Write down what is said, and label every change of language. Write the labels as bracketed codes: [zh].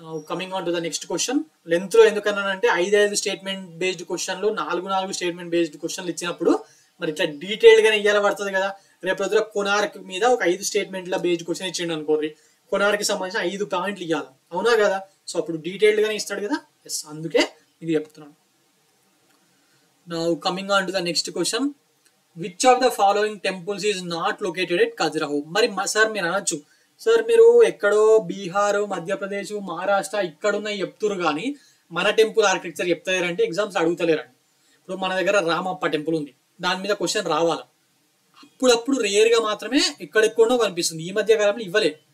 [en] Coming on to the next question. [te] Length లో ఎందుకన్నానంటే 5 statement based క్వశ్చన్లు, 4 statement based క్వశ్చన్లు ఇచ్చినప్పుడు మరి ఇట్లా డీటెయిల్డ్ గానే ఇయ్యాల పడుతుంది కదా. రేపు రోజున కొనార్క్ మీద ఒక 5 స్టేట్మెంట్ల బేస్డ్ క్వశ్చన్ ఇచ్చిండు అనుకోర్రి, కొనార్కి సంబంధించిన 5 పాయింట్లు ఇవ్వాలి, అవునా కదా. సో అప్పుడు డీటెయిల్డ్ గానే ఇస్తాడు కదా. ఎస్, అందుకే ఇది చెప్తున్నాను. [en] Now coming on to the next question, which of the following temples is not located at Khajuraho? [te] మరి సార్ మీరు అనొచ్చు, సార్ మీరు ఎక్కడో బీహార్, మధ్యప్రదేశ్, మహారాష్ట్ర ఇక్కడున్న చెప్తురు కానీ మన టెంపుల్ ఆర్కిటెక్చర్ చెప్తారంటే ఎగ్జామ్స్ అడుగుతలేరండి. ఇప్పుడు మన దగ్గర రామప్ప టెంపుల్ ఉంది, దాని మీద క్వశ్చన్ రావాలి. అప్పుడప్పుడు రేర్ గా మాత్రమే ఎక్కడెక్కడో కనిపిస్తుంది. ఈ మధ్య కాలంలో ఇవ్వలేదు.